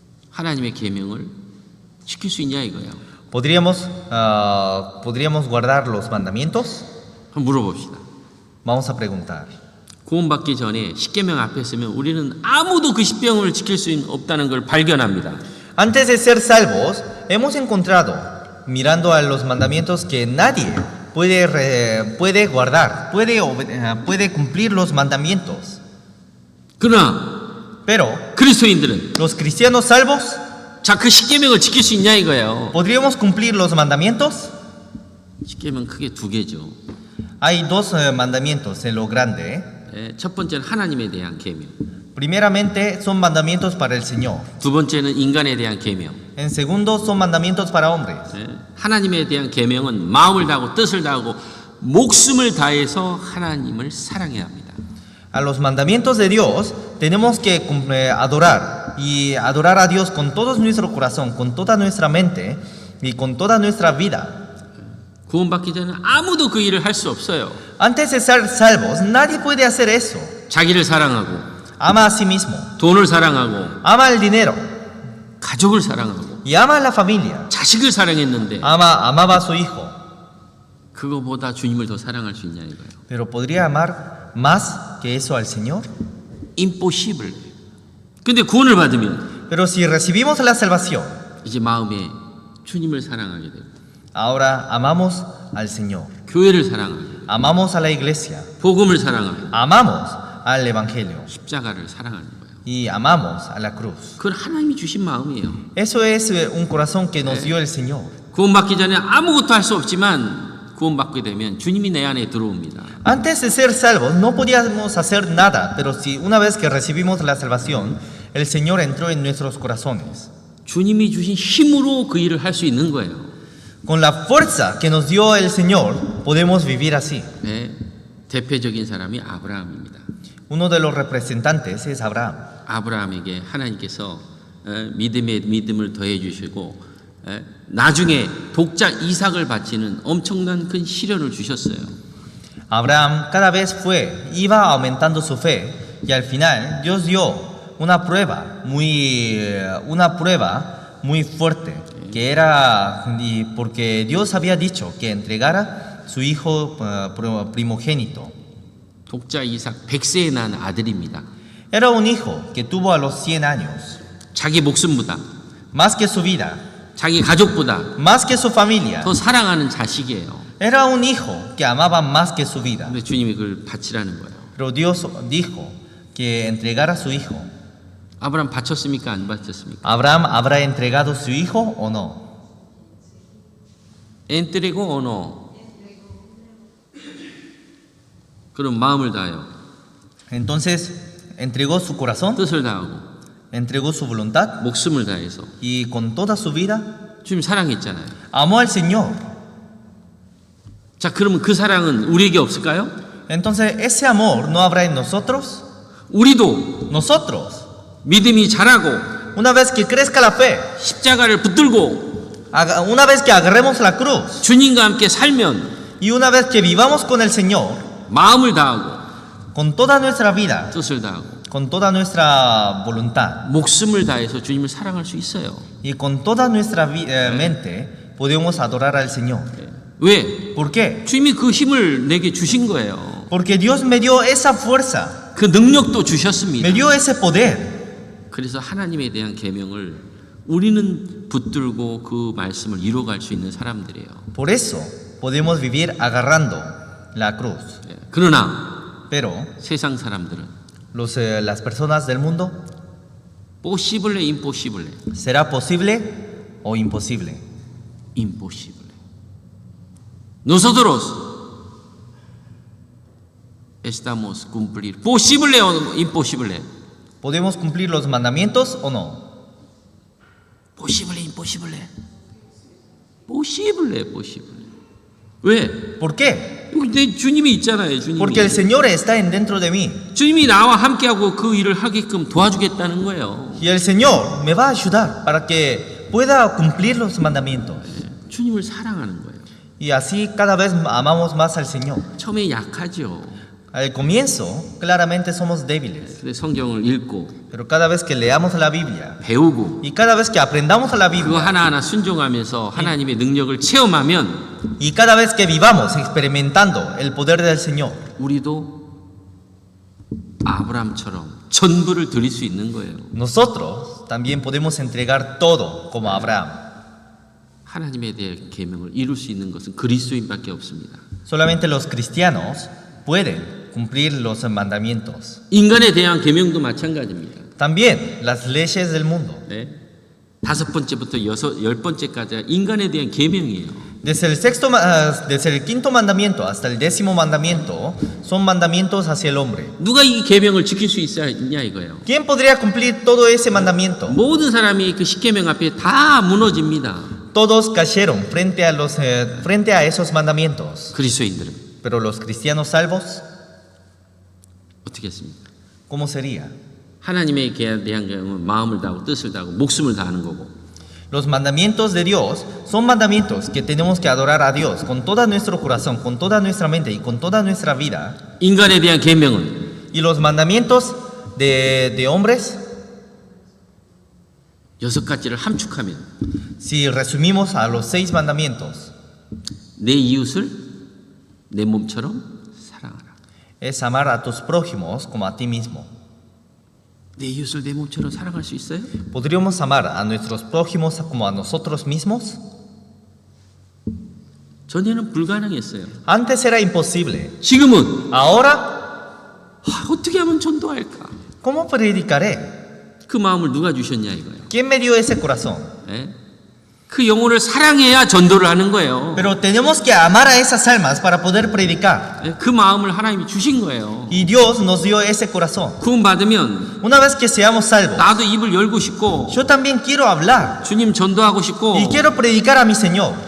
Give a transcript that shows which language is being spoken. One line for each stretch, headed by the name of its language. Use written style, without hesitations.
Korean: 하나님의 계명을 지킬 수 있냐 이거예요.
Spanish: ¿podríamos guardar los mandamientos?
Korean: 한번 물어봅시다.
Spanish: Vamos a preguntar.
Korean: 구원받기 전에 십계명 앞에 서면 우리는 아무도 그 십계명을 지킬 수 없다는 걸 발견합니다.
Spanish: Antes de ser salvos, hemos encontrado, mirando a los mandamientos, que nadie puede guardar, puede cumplir los mandamientos.
Korean: 그러나
Spanish: Pero
Korean: 그리스도인들은
Spanish: los cristianos salvos,
Korean: 자, 그 십계명을 지킬 수 있냐 이거예요.
Spanish: ¿podríamos cumplir los mandamientos?
Korean: 십계명 크게 두 개죠.
Spanish: Hay 2 mandamientos en lo grande.
Korean: 첫 번째는 하나님에 대한 계명.
Spanish: Primeramente son mandamientos para el Señor.
Korean: 두 번째는 인간에 대한 계명.
Spanish: En segundo son mandamientos para hombres.
Korean: 하나님에 대한 계명은 마음을 다하고 뜻을 다하고 목숨을 다해서 하나님을 사랑해야 합니다.
Spanish: A los mandamientos de Dios tenemos que adorar y adorar a Dios con todo nuestro corazón, con toda nuestra mente y con toda nuestra vida.
Korean: 구원받기 전에 아무도 그 일을 할 수 없어요.
Spanish: Antes de ser salvos, nadie puede hacer eso.
Korean: 자기를 사랑하고,
Spanish: Ama a sí mismo,
Korean: 돈을 사랑하고,
Spanish: ama el dinero
Korean: 가족을 사랑하고,
Spanish: y ama a la familia.
Korean: 자식을 사랑했는데
Spanish: Amaba a su hijo,
Korean: 그거보다 주님을 더 사랑할 수 있냐 이거예요.
Spanish: pero ¿podría amar más que eso al Señor?
Korean: impossible. 근데 구원을 받으면
Spanish: Pero si recibimos la salvación,
Korean: 이제 마음에 주님을 사랑하게 되고,
Spanish: ahora amamos al Señor,
Korean: 교회를 사랑하게 되고,
Spanish: amamos a la iglesia,
Korean: 복음을 사랑하게 되고,
Spanish: amamos al Evangelio
Korean: 십자가를 사랑하는 거예요.
Spanish: y amamos a la cruz.
Korean: 그건 하나님이 주신 마음이에요.
Spanish: Eso es un corazón que nos dio el Señor.
Korean: 구원받기 전에 아무것도 할 수 없지만 구원받게 되면 주님이 내 안에 들어옵니다.
Spanish: Antes de ser salvos no podíamos hacer nada, pero si una vez que recibimos la salvación, el Señor entró en nuestros corazones.
Korean: 주님이 주신 힘으로 그 일을 할 수 있는 거예요.
Spanish: Con la fuerza que nos dio el Señor, podemos vivir así.
Korean: 네, 대표적인 사람이 아브라함입니다.
Spanish: Uno de los representantes es Abraham.
Korean: 아브라함에게 하나님께서 믿음에 믿음을 더해 주시고 나중에 독자 이삭을 바치는 엄청난 큰 시련을 주셨어요.
Spanish: Abraham cada vez iba aumentando su fe y al final Dios dio una prueba muy fuerte, que era porque Dios había dicho que entregara su hijo primogénito.
Korean: 독자 이삭 100세에 난 아들입니다.
Spanish: Era un hijo que tuvo a los 100 años,
Korean: 자기 목숨보다
Spanish: más que su vida,
Korean: 자기 가족보다
Spanish: más que su familia.
Korean: 더 사랑하는 자식이에요.
Spanish: Era un hijo que amaba más que su vida.
Korean: 근데 주님이 그걸 바치라는 거예요.
Spanish: Pero Dios dijo que entregara a su hijo.
Korean: 아브라함 바쳤습니까? 안 바쳤습니까?
Spanish: ¿Abraham habrá entregado a su hijo o no? entregó o no?
Korean: 그럼 마음을 다하여
Spanish: Entonces entregó su corazón,
Korean: 뜻을 다하고
Spanish: entregó su voluntad
Korean: 목숨을 다해서
Spanish: y con toda su vida
Korean: 주님 사랑했잖아요.
Spanish: amó al Señor.
Korean: 자, 그러면 그 사랑은 우리에게 없을까요?
Spanish: Entonces ese amor no habrá en nosotros.
Korean: 우리도
Spanish: Nosotros,
Korean: 믿음이 자라고
Spanish: una vez que crezca la fe,
Korean: 십자가를 붙들고
Spanish: una vez que agarremos la cruz
Korean: 주님과 함께 살면
Spanish: y una vez que vivamos con el Señor,
Korean: 마음을 다하고
Spanish: con toda nuestra vida,
Korean: 뜻을 다하고
Spanish: con toda nuestra voluntad
Korean: 목숨을 다해서 주님을 사랑할 수 있어요.
Spanish: y con toda nuestra mente, podemos adorar al Señor.
Korean: 왜?
Spanish: ¿Por qué?
Korean: 주님이 그 힘을 내게 주신 거예요.
Spanish: Porque Dios me dio esa fuerza,
Korean: 그 능력도 주셨습니다.
Spanish: me dio ese poder.
Korean: 그래서 하나님에 대한 계명을 우리는 붙들고 그 말씀을 이뤄갈 수 있는 사람들이에요.
Spanish: Por eso podemos vivir agarrando la cruz.
Korean: 그러나
Spanish: Pero
Korean: 세상 사람들은
Spanish: las personas del mundo, posible, imposible, ¿será posible o imposible? imposible. Nosotros estamos cumplir posible o imposible. ¿Podemos cumplir los mandamientos o no? posible, imposible. posible, possible.
Korean: 왜?
Spanish: ¿Por qué?
Korean: 여기 내 주님이 있잖아요. 주님이.
Spanish: Porque el Señor está dentro de mí
Korean: 주님이 나와 함께하고 그 일을 하게끔 도와주겠다는 거예요.
Spanish: y el Señor me va a ayudar para que pueda cumplir los mandamientos.
Korean: 주님을 사랑하는 거예요.
Spanish: Y así cada vez amamos más al Señor.
Korean: 처음에 약하죠.
Spanish: Al comienzo, claramente somos débiles,
Korean: 근데 성경을 읽고
Spanish: pero cada vez que leamos la Biblia
Korean: 배우고
Spanish: y cada vez que aprendamos la
Korean: 그거
Spanish: Biblia
Korean: 하나하나 순종하면서 하나님의 능력을 체험하면
Spanish: y cada vez que vivamos experimentando el poder del Señor,
Korean: 우리도 아브라함처럼 전부를 드릴 수 있는 거예요.
Spanish: nosotros también podemos entregar todo como Abraham.
Korean: 하나님에 대한 계명을 이룰 수 있는 것은 그리스도인밖에 없습니다.
Spanish: Solamente los cristianos pueden cumplir los mandamientos.
Korean: 인간에 대한 계명도 마찬가지입니다.
Spanish: También las leyes del mundo.
Korean: 네. 5번째부터 10번째까지 인간에 대한 계명이에요.
Spanish: Desde el quinto mandamiento hasta el 10º mandamiento son mandamientos hacia el hombre.
Korean: 누가 이 계명을 지킬 수 있냐 이거예요.
Spanish: ¿Quién podría cumplir todo ese mandamiento?
Korean: 모든 사람이 그 10계명 앞에 다 무너집니다.
Spanish: Todos cayeron frente a esos mandamientos.
Korean: 그리스도인들은
Spanish: Pero los cristianos salvos,
Korean: 어떻게 했습니까?
Spanish: ¿Cómo sería?
Korean: 하나님에게 대한 마음을 다하고 뜻을 다하고 목숨을 다하는 거고,
Spanish: Los mandamientos de Dios son mandamientos que tenemos que adorar a Dios con todo nuestro corazón, con toda nuestra mente y con toda nuestra vida.
Korean: 인간에 대한 계명은
Spanish: Y los mandamientos de hombres,
Korean: 6가지를 함축하면
Spanish: si resumimos a los 6 mandamientos,
Korean: 내 이웃을 내 몸처럼 사랑하라.
Spanish: es amar a tus prójimos como a ti mismo.
Korean: 내 이웃을 내 몸처럼 사랑할 수 있어요?
Spanish: ¿Podríamos amar a nuestros prójimos como a nosotros mismos?
Korean: 전에는 불가능했어요.
Spanish: Antes era imposible.
Korean: 지금은
Spanish: Ahora,
Korean: 어떻게 하면 전도할까?
Spanish: ¿cómo predicaré?
Korean: 그 마음을 누가 주셨냐 이거예요.
Spanish: ¿Quién me dio ese corazón?
Korean: 예? 그 영혼을 사랑해야 전도를 하는 거예요.
Spanish: Pero tenemos que amar a esas almas para poder predicar.
Korean: 예? 그 마음을 하나님이 주신 거예요.
Spanish: Y Dios nos dio ese corazón.
Korean: 구원 받으면
Spanish: Una vez que seamos salvos,
Korean: 나도 입을 열고 싶고
Spanish: yo también quiero hablar
Korean: 주님 전도하고 싶고
Spanish: y quiero predicar a mi Señor